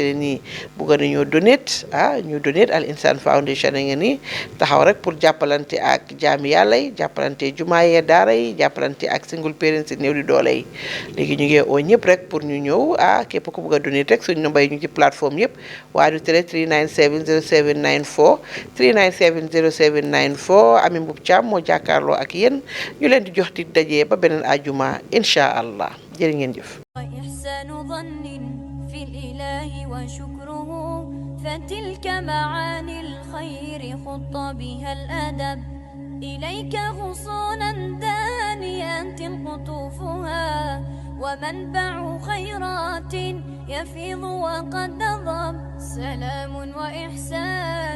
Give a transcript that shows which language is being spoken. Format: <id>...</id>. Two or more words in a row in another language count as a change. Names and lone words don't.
<wo>ne nii bëgg nañoo donate ñu donate Al Insan Foundation a ngi nii taxaw rek pour jàppalante ak jaami yàlla yi jàppalante jumaa yee daara yi jàppalante ak</wo> <en>single parents</en> <wo>yi néew di doole yi léegi ñu ngi oo ñëpp rek pour ñu ñëw képp ku bëgg a donate rek suñ nombay ñu ci plateforme yëpp waa du tere 397 0794 397 0794 Ami Mbub Thiam moo jàkkaarloo ak yéen ñu leen di jox di daje ba beneen ajuma</wo> <ar>إن شاء الله</ar> <wo>jërë ngeen jëf.</wo> <ar>وإحسان ظن في الإله وشكره فتلك معاني الخير خط بها الأدب إليك غصونا دانيات قطوفها ومنبع خيرات يفيض وقد نظم سلام وإحسان</ar>